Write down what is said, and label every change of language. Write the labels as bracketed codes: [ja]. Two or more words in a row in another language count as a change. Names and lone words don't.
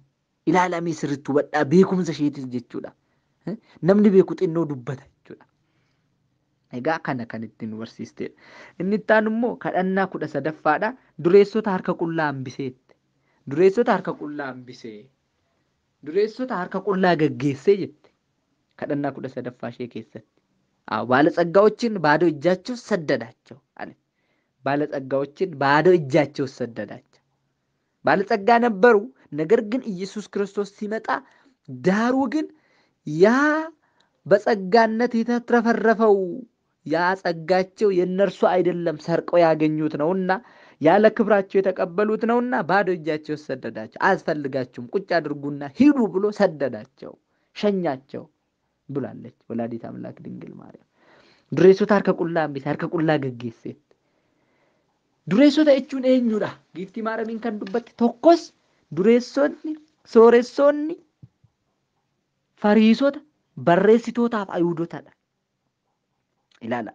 [om] Ilaalamee sirriitti hubadhaa beekumsa isheetis jechuudha. Namni beeku xinnoo dubbata jechuudha. Egaa kana kan ittiin barsiistedha. Inni itti aanu immoo kadhannaa 13ffaadha. Dureessota harka qullaa hambiseetti. Dureessota harka qullaa hambisee. Dureessota harka qullaa gaggeessee jette. Kadhannaa 13ffaa ishee keessatti. [am] ባለጸጋዎችን ባዶ እጃቸው ሰደዳቸው አለ። ባለጸጋዎችን ባዶ እጃቸው ሰደዳቸው። ባለጸጋ ነበሩ። ነገር ግን ኢየሱስ ክርስቶስ ሲመጣ ዳሩ ግን ያ በጸጋነት የተትረፈረፈው ያ ጸጋቸው የነርሱ አይደለም ሰርቀው ያገኙት ነውና ያለ ክብራቸው የተቀበሉት ነውና ባዶ እጃቸው ሰደዳቸው። አያስፈልጋችሁም ቁጭ አድርጉና ሂዱ ብሎ ሰደዳቸው፣ ሸኛቸው ብላለች ወላዲተ አምላክ ድንግል ማርያም። [om] dureessota harka qullaa hambise, harka qullaa gaggeesseet. Dureessota jechuun eenyudha? Giiftii maaramiin kan dubbatte tokkos dureessonni, sooressonni, fariisota, barreessitootaaf ayuudotadha. Ilaala.